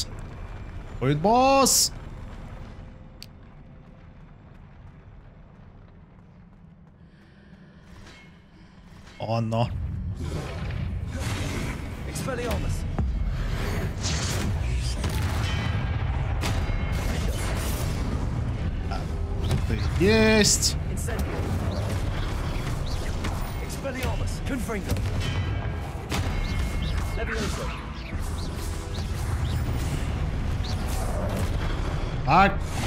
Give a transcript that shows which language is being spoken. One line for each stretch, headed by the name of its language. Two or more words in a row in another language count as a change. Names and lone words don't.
Russian: Будет босс! О, но. Expelliarmus. Есть. Expelliarmus. Confringo. Levioso. Так.